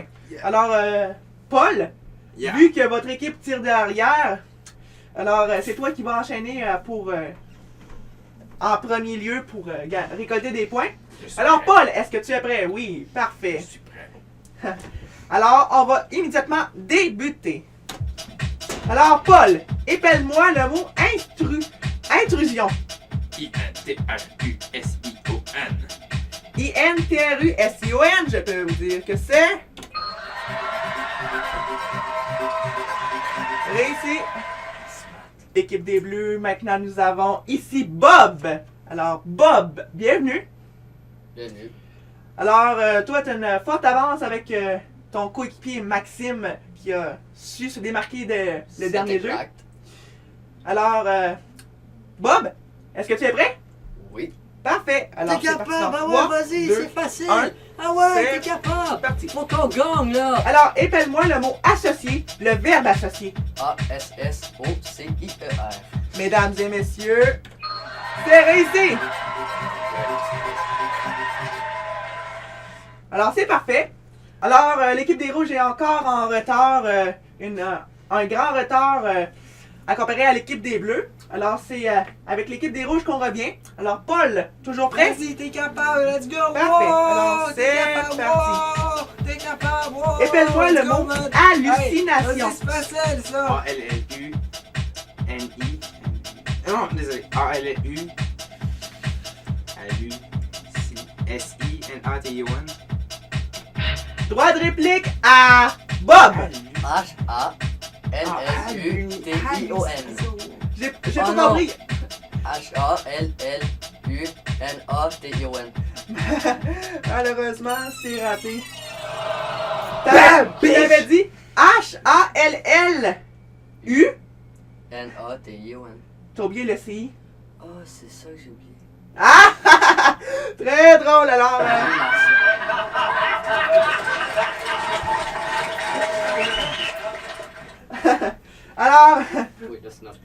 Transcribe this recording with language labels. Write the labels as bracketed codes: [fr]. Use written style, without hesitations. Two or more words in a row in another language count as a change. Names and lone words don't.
[fr] Alors, Paul, vu que votre équipe tire derrière, alors c'est toi qui vas enchaîner en premier lieu pour récolter des points. Alors, Paul, est-ce que tu es prêt? Oui, parfait. Je suis prêt. Alors, on va immédiatement débuter. Alors, Paul, épelle-moi le mot intrusion. I-N-T-R-U-S-I-O-N. I-N-T-R-U-S-I-O-N, je peux vous dire que c'est... Réussi. Équipe des Bleus, maintenant nous avons ici Bob. Alors, Bob, bienvenue. Bienvenue. Alors, toi, tu as une forte avance avec ton coéquipier Maxime qui a su se démarquer le dernier jeu. Alors, Bob, est-ce que tu es prêt? Oui. Parfait. Alors, T'es capable, ah ouais, vas-y, c'est facile. Ah ouais, t'es capable. Parti. Faut qu'on gagne, là. Alors, épelle-moi le mot associé, le verbe associé. A-S-S-O-C-I-E-R. Mesdames et messieurs, c'est réussi. Alors, c'est parfait. Alors, l'équipe des Rouges est encore en retard, un grand retard à comparer à l'équipe des Bleus. Alors, c'est avec l'équipe des Rouges qu'on revient. Alors, Paul, toujours prêt? Vas-y, t'es capable, [en] let's go! [fr] Parfait. Alors, c'est parti. T'es capable, Épelle-moi le mot hallucination. Hey, c'est facile, ça! A-L-L-U-N-I. Non, désolé. A-L-L-U. S-I-N-A-T-I-O-N. Droit de réplique à Bob. H-A-L-L-U-T-I-O-N. J'ai pas compris. H-A-L-L-U-N-A-T-I-O-N. Malheureusement, c'est raté. T'avais dit H-A-L-L-U. N-A-T-I-O-N. T'as oublié le CI. Ah, c'est ça que j'ai oublié. Ah! Très drôle alors. Alors, Oui, là, c'est notre...